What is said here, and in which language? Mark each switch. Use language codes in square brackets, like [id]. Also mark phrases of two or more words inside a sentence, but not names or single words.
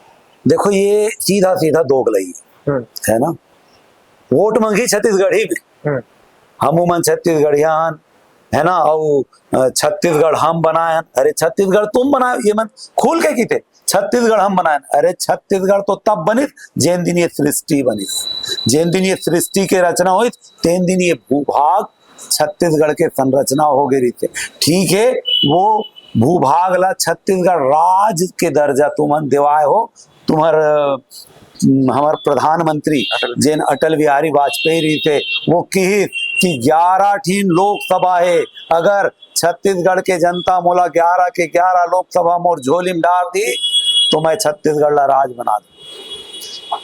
[hne] देखो ये सीधा सीधा दोगलई है ना, वोट मंगी छत्तीसगढ़ी में, हम मन छत्तीसगढ़ियान है ना, और छत्तीसगढ़ हम बनाए, अरे छत्तीसगढ़ तुम बनाए, ये मन खोल के कीते छत्तीसगढ़ हम बनाए, अरे छत्तीसगढ़ तो तब बनिस जेन दिन ये सृष्टि बनिस, जेन दिन ये सृष्टि के रचना हुई तेन दिन ये भूभाग छत्तीसगढ़ के संरचना हो गई थी। ठीक है, वो भूभाग ला छत्तीसगढ़ राज्य के दर्जा तुमन दिवाए हो, तुम्हार हमार प्रधानमंत्री जेन अटल बिहारी वाजपेयी रही थे वो कि 11 ठीन लोकसभा है, अगर छत्तीसगढ़ के जनता मोला 11 के 11 लोकसभा मोर झोली में डाल दी तो मैं छत्तीसगढ़ ला राज बना दूं।